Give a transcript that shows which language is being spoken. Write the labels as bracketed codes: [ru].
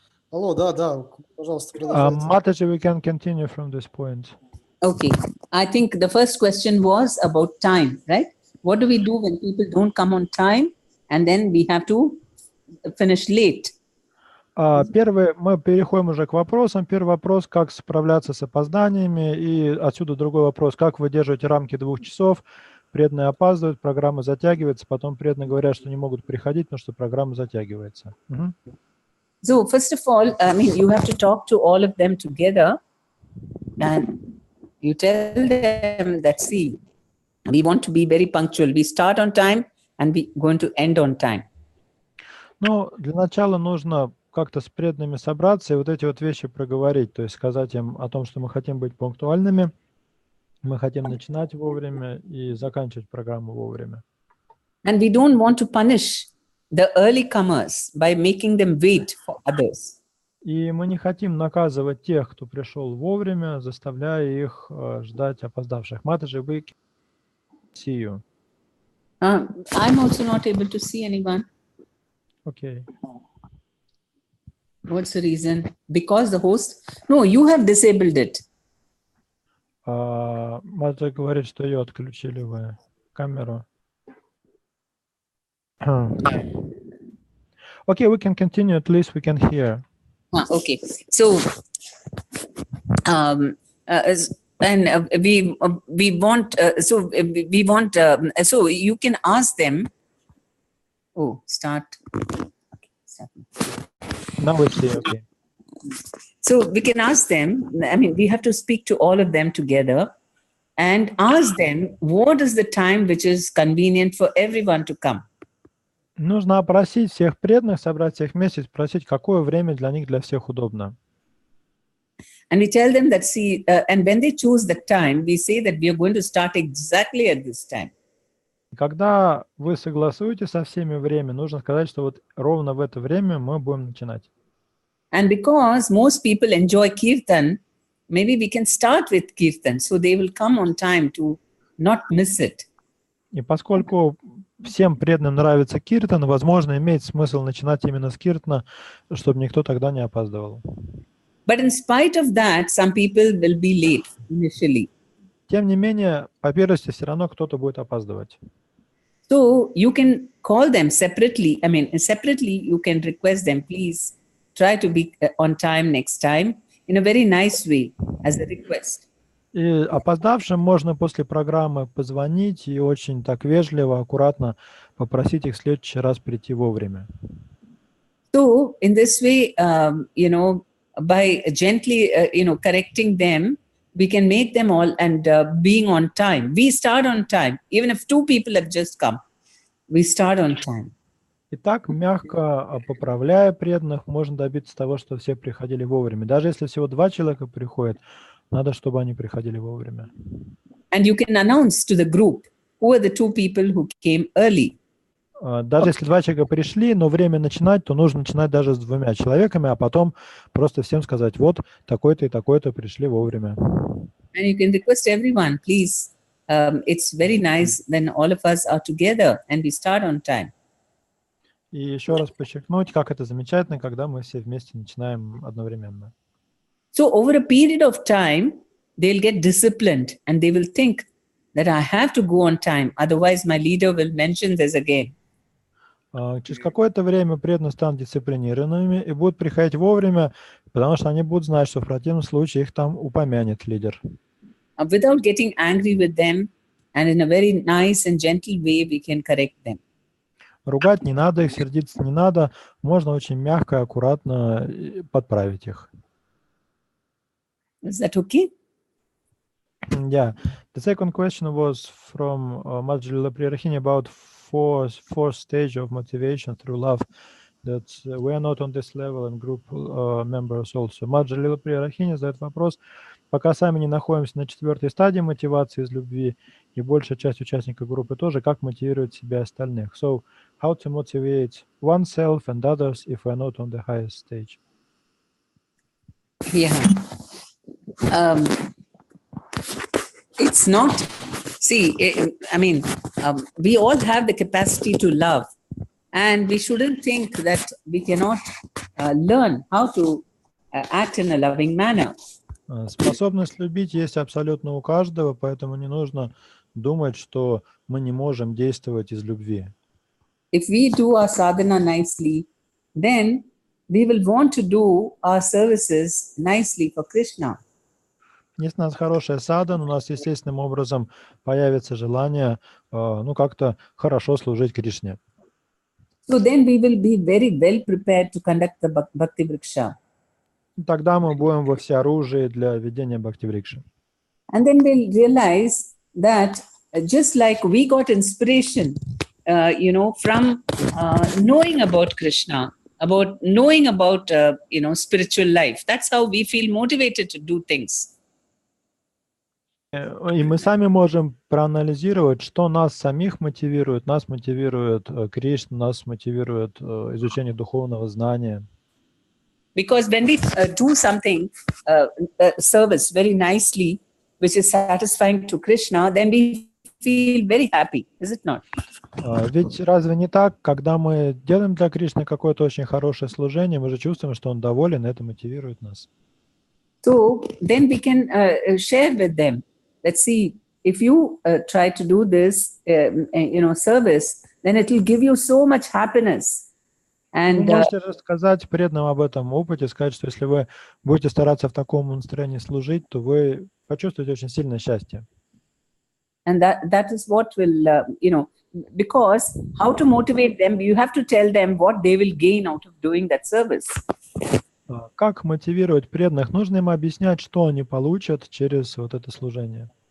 [ru] Алло, да, пожалуйста, продолжайте. [en] Mataji, we can continue from this point. Okay. I think the first question was about time, right? What do we do when people don't come on time and then we have to finish late? [ru] Первый, мы переходим уже к вопросам. Первый вопрос, как справляться с опозданиями, и отсюда другой вопрос, как выдерживать рамки 2 часов. Преданные опаздывают, программа затягивается, потом преданные говорят, что не могут приходить, потому что программа затягивается. [en] So first of all, I mean, you have to talk to all of them together and you tell them that, see, we want to be very punctual. We start on time and we're going to end on time. [ru] Ну, для начала нужно как-то с преданными собраться и вот эти вот вещи проговорить, то есть сказать им о том, что мы хотим быть пунктуальными, мы хотим начинать вовремя и заканчивать программу вовремя. [en] And we don't want to punish the early comers by making them wait for others. [ru] И мы не хотим наказывать тех, кто пришел вовремя, заставляя их ждать опоздавших. [en] Mataji, we can see you. I'm also not able to see anyone. Okay. What's the reason? Because the host? No, you have disabled it. [ru] Mataji говорит, что ее отключили вы камеру. [en] Okay, we can continue. At least we can hear. Okay. So, we want. So you can ask them. Oh, start. Okay, start. Now we see. Okay. So we can ask them. I mean, we have to speak to all of them together, and ask them what is the time which is convenient for everyone to come. [ru] Нужно опросить всех преданных, собрать всех вместе, спросить, какое время для них, для всех удобно. [en] And we tell them that, see, and when they choose the time, we say that we are going to start exactly at this time. [ru] Когда вы согласуете со всеми время, нужно сказать, что вот ровно в это время мы будем начинать. [en] And because most people enjoy kirtan, maybe we can start with kirtan, so they will come on time to not miss it. [ru] И поскольку всем преданным нравится киртан, возможно, имеет смысл начинать именно с киртана, чтобы никто тогда не опаздывал. [en] But in spite of that, some people will be late initially. [ru] Тем не менее, по первости, все равно кто-то будет опаздывать. [en] So you can call them separately. I mean, separately, you can request them, please try to be on time next time in a very nice way as a request. [ru] И опоздавшим можно после программы позвонить и очень так вежливо, аккуратно попросить их в следующий раз прийти вовремя. [en] So in this way, by gently, correcting them, we can make them all and being on time. We start on time. Even if 2 people have just come, we start on time. [ru] И так, мягко поправляя преданных, можно добиться того, что все приходили вовремя. Даже если всего 2 человека приходят, надо, чтобы они приходили вовремя. [en] And you can announce to the group who are the 2 people who came early. [ru] Даже если 2 человека пришли, но время начинать, то нужно начинать даже с 2 человеками, а потом просто всем сказать, вот такой-то и такой-то пришли вовремя. [en] And you can request everyone, please. It's very nice when all of us are together and we start on time. [ru] И еще раз подчеркнуть, как это замечательно, когда мы все вместе начинаем одновременно. [en] So over a period of time, they'll get disciplined and they will think that I have to go on time. Otherwise, my leader will mention this again. [ru] Через какое-то время преданные станут дисциплинированными и будут приходить вовремя, потому что они будут знать, что в противном случае их там упомянет лидер. [en] Without getting angry with them and in a very nice and gentle way, we can correct them. [ru] Ругать не надо их, сердиться не надо. Можно очень мягко и аккуратно подправить их. [en] Is that okay? Yeah. The second question was from Madhya Priyarahini about fourth stage of motivation through love. That we are not on this level and group members also. [ru] Madhya Priyarahini задает вопрос. Пока сами не находимся на 4-й стадии мотивации из любви, и большая часть участников группы тоже, как мотивировать себя и остальных? [en] So, how to motivate oneself and others if we are not on the highest stage? Yeah. It's not See, I mean, we all have the capacity to love, and we shouldn't think that we cannot learn how to act in a loving manner. [ru] Способность любить есть абсолютно у каждого, поэтому не нужно думать, что мы не можем действовать из любви. [en] If we do our sadhana nicely, then we will want to do our services nicely for Krishna. [ru] Если у нас хорошая садхана, у нас естественным образом появится желание, как-то хорошо служить Кришне. [en] So then we will be very well prepared to conduct the Bhakti Vriksha. [ru] Тогда мы будем во всеоружии для ведения Бхакти-врикши. [en] And then we'll realize that just like we got inspiration, from knowing about Krishna, about knowing about, spiritual life. That's how we feel motivated to do things. [ru] И мы сами можем проанализировать, что нас самих мотивирует. Нас мотивирует Кришна, нас мотивирует изучение духовного знания. [en] Because when we do something, service very nicely, which is satisfying to Krishna, then we feel very happy, is it not? [ru] Ведь разве не так, когда мы делаем для Кришны какое-то очень хорошее служение, мы же чувствуем, что Он доволен, и это мотивирует нас. [en] So then we can share with them. Let's see, if you try to do this, service, then it will give you so much happiness. And, [ru] вы можете рассказать преданным об этом опыте, сказать, что если вы будете стараться в таком настроении служить, то вы почувствуете очень сильное счастье. [en] And that is what will, because how to motivate them, you have to tell them what they will gain out of doing that service. [ru] Как мотивировать преданных? Нужно им объяснять, что они получат через вот это служение.